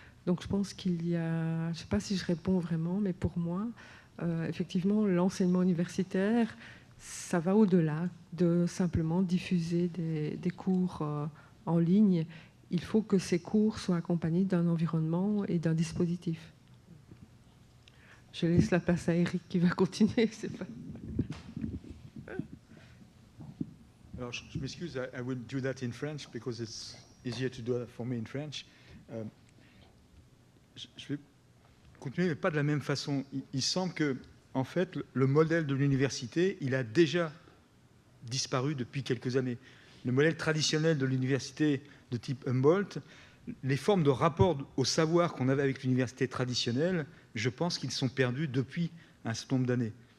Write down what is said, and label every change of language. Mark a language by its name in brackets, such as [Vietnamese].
[French] Donc je pense qu'il y a, je ne sais pas si je réponds vraiment, mais pour moi, effectivement, l'enseignement universitaire, ça va au-delà de simplement diffuser des cours en ligne. Il faut que ces cours soient accompagnés d'un environnement et d'un dispositif. Je laisse la place à Eric qui va continuer. C'est pas... Alors, je m'excuse, [English] I will do that in French because it's easier to do that for me in French. [French] Je vais continuer, mais pas de la même façon. Il semble que, en fait, le modèle de l'université, il a déjà disparu depuis quelques années. Le modèle traditionnel de l'université de type Humboldt, les formes de rapport au savoir qu'on avait avec l'université traditionnelle, je pense qu'ils sont perdus depuis un certain nombre d'années.